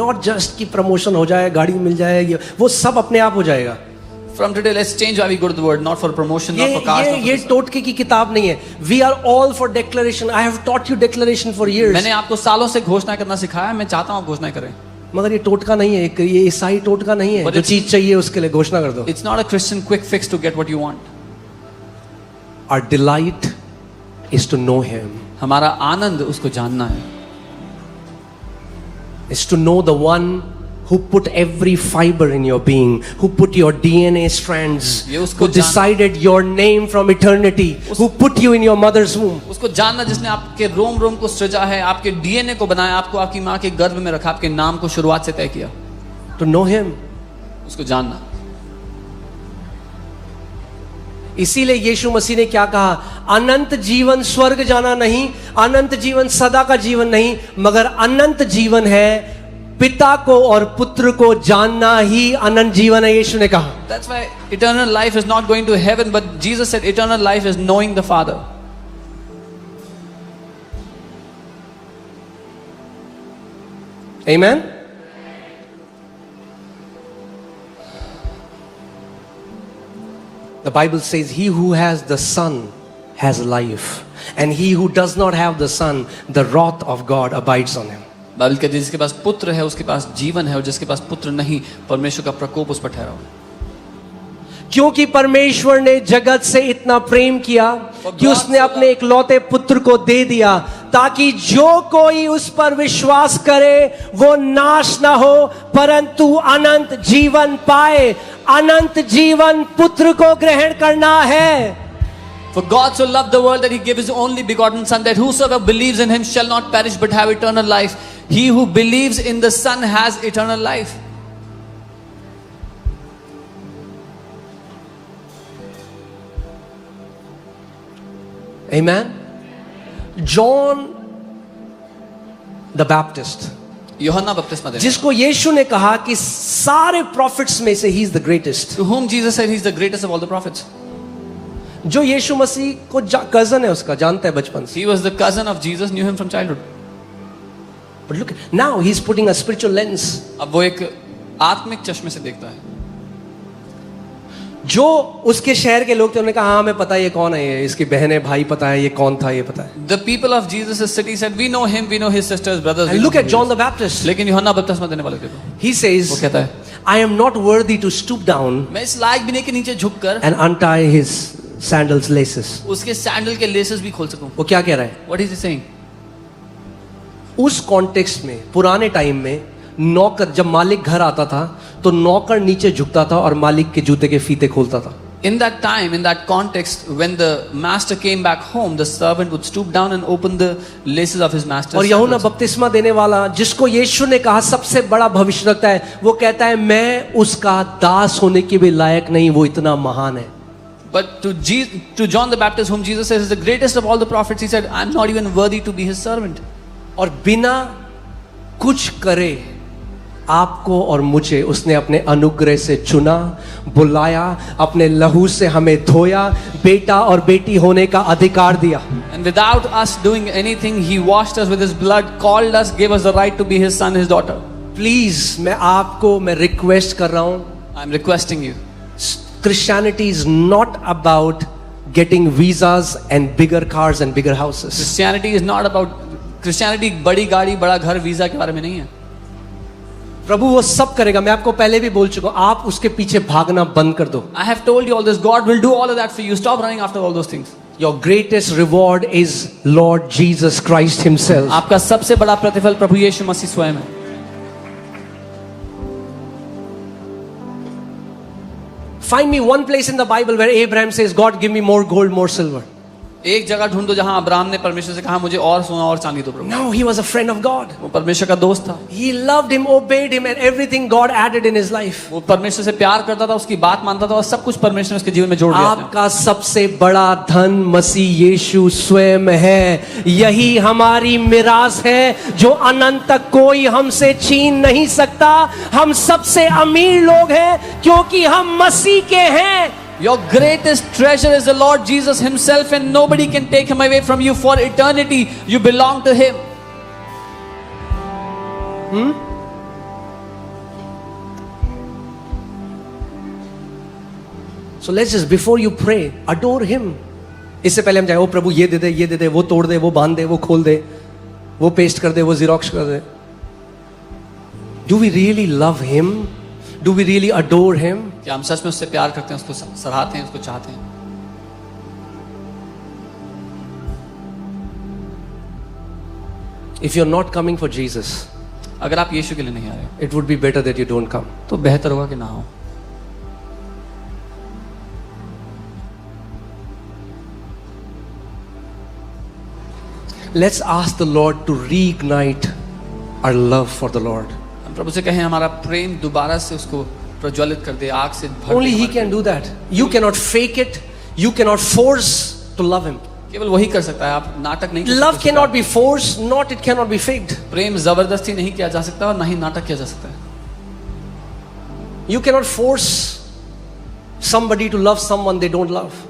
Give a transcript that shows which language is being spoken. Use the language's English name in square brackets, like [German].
[English] Not just [Hindi] कि promotion हो जाए, गाड़ी मिल जाए, वो सब अपने आप हो जाएगा. [English] From today, let's change why we go to the word, not for promotion, not for cars. not for [Hindi] ये [English] this. [Hindi] टोटके की किताब नहीं है. [English] We are all for declaration. I have taught you declaration for years. [Hindi] मैंने आपको सालों से घोषणा करना सिखाया. मैं चाहता हूँ आप घोषणा करें. मगर ये टोटका नहीं है, ये ईसाई टोटका नहीं है. [English] But [Hindi] जो [English] it's- [Hindi] चीज चाहिए उसके लिए घोषणा कर दो. [English] It's not a Christian quick fix to get what you want. Our delight is to know Him. [Hindi] हमारा आनंद उसको जानना है. [English] Is to know the one who put every fiber in your being, who put your DNA strands, [Hindi] ये उसको [English] who decided your name from eternity, who put you in your mother's womb. [Hindi] उसको जानना जिसने आपके रोम रोम को सृजा है, आपके डीएनए को बनाया, आपको आपकी माँ के गर्भ में रखा, आपके नाम को शुरुआत से तय किया. [English] To know Him. [Hindi] उसको जानना. इसीलिए यीशु मसीह ने क्या कहा? अनंत जीवन स्वर्ग जाना नहीं, अनंत जीवन सदा का जीवन नहीं, मगर अनंत जीवन है पिता को और पुत्र को जानना ही अनंत जीवन है, यीशु ने कहा। [English] That's why eternal life is not going to heaven, but Jesus said eternal life is knowing the Father. Amen. The Bible says, he who has the Son has life, and he who does not have the Son, the wrath of God abides on him. [Hindi] Bible कहती है जिसके पास पुत्र है उसके पास जीवन है, और जिसके पास पुत्र नहीं परमेश्वर का प्रकोप उस पर ठहरा हुआ है। क्योंकि परमेश्वर ने जगत से इतना प्रेम किया कि उसने अपने इकलौते पुत्र को दे दिया, ताकि जो कोई उस पर विश्वास करे वो नाश ना हो परंतु अनंत जीवन पाए। अनंत जीवन पुत्र को ग्रहण करना है। [English] For God so loved the world that he gave his only begotten Son, that whosoever believes in him shall not perish but have eternal life. He who believes in the Son has eternal life. Amen. John the Baptist, [Hindi] यूहन्ना बपतिस्मा देने, जिसको यीशु ने कहा कि सारे profits में से [English] ही is the greatest, to whom Jesus said he is the greatest of all the prophets. [Hindi] जो यीशु मसीह को कजन है उसका, जानता है बचपन से। [English] He was the cousin of Jesus, knew him from childhood. But look, now he's putting a spiritual lens. [Hindi] अब वो एक आत्मिक चश्मे से देखता है। जो उसके शहर के लोग थे उन्होंने कहा हाँ हमें पता है ये कौन है, ये इसकी बहन है, भाई पता है, ये कौन था ये पता है। [English] The people of Jesus' city said, we know him, we know his sisters, brothers. And look at John the Baptist. [Hindi] लेकिन यूहन्ना बपतिस्मा देने वाले देखो, [English] He [Hindi] वो [English] says, [Hindi] कहता है [English] I am not worthy to stoop down [Hindi] मैं इस लायक भी नहीं कि नीचे झुककर [English] and untie his sandals laces. [Hindi] उसके सैंडल के लेसेस भी खोल सकूं। वो क्या कह रहा है? [English] What is he saying? [Hindi] उस कॉन्टेक्स्ट में, पुराने टाइम में नौकर, जब मालिक घर आता था तो नौकर नीचे झुकता था और मालिक के जूते के फीते खोलता था। [English] In that time, in that context, when the master came back home, the servant would stoop down and open the laces of his master's [Hindi] और यूहन्ना [English] sandals. [Hindi] बपतिस्मा देने वाला, जिसको यीशु ने कहा सबसे बड़ा भविष्यवक्ता है, वो कहता है मैं उसका दास होने के भी लायक नहीं, वो इतना महान है। [English] But to John the Baptist, whom Jesus says is the greatest of all the prophets, he said, I'm not even worthy to be his servant. [Hindi] और बिना कुछ करे आपको और मुझे उसने अपने अनुग्रह से चुना, बुलाया, अपने लहू से हमें धोया, बेटा और बेटी होने का अधिकार दिया। [English] And without us doing anything, he washed us with his blood, called us, gave us the right to be his son, his daughter. [Hindi] Please मैं रिक्वेस्ट कर रहा हूं, [English] I'm requesting you. Christianity is not about getting visas and bigger cars and bigger houses. Christianity is not about [Hindi] Christianity बड़ी गाड़ी बड़ा घर visa के बारे में नहीं है। प्रभु वो सब करेगा, मैं आपको पहले भी बोल चुका हूं, आप उसके पीछे भागना बंद कर दो। [English] I have told you all this. God will do all of that for you. Stop running after all those things. Your greatest reward is Lord Jesus Christ himself. [Hindi] आपका सबसे बड़ा प्रतिफल प्रभु यीशु मसीह स्वयं है। [English] Find me one place in the Bible where Abraham says, God give me more gold, more silver. [Hindi] एक जगह ढूंढो जहां अब्राहम ने परमेश्वर से कहा मुझे और सोना और चांदी दो प्रभु। [English] No, he was a friend of God. [Hindi] वो परमेश्वर का दोस्त था। [English] He loved him, obeyed him, and everything God added in his life. [Hindi] वो परमेश्वर से प्यार करता था, उसकी बात मानता था और सब कुछ परमेश्वर ने उसके जीवन में जोड़ दिया। आपका सबसे बड़ा धन मसीह यीशु स्वयं है। यही हमारी मिरास है जो अनंत तक कोई हमसे छीन नहीं सकता। हम सबसे अमीर लोग हैं क्योंकि हम मसीह के हैं। [English] Your greatest treasure is the Lord Jesus himself, and nobody can take him away from you. For eternity you belong to him. So let's just, before you pray, adore him. [Hindi] इससे पहले हम जाए, ओ प्रभु ये दे दे, ये दे दे, वो तोड़ दे, वो बांध दे, वो खोल दे, वो पेस्ट कर दे, वो जीरोक्स कर दे। [English] Do we really love him? Do we really adore him? [Hindi] क्या हम सच में उससे प्यार करते हैं, उसको सराहते हैं, उसको चाहते हैं? [English] If you're not coming for Jesus, [Hindi] अगर आप यीशु के लिए नहीं आ रहे, [English] it would be better that you don't come. [Hindi] तो बेहतर होगा कि ना हो। [English] Let's ask the Lord to reignite our love for the Lord. [Hindi] हम प्रभु से कहें हमारा प्रेम दोबारा से उसको प्रज्वलित कर दे, आग से भर दे। [English] Only he can do that. You cannot fake it. You cannot force to love him. [Hindi] केवल वही कर सकता है, आप नाटक नहीं कर [English] Love [Hindi] सकते। [English] cannot be forced, not it cannot be faked. [Hindi] प्रेम जबरदस्ती नहीं किया जा सकता और ना ही नाटक किया जा सकता है। [English] You cannot force somebody to love someone they don't love.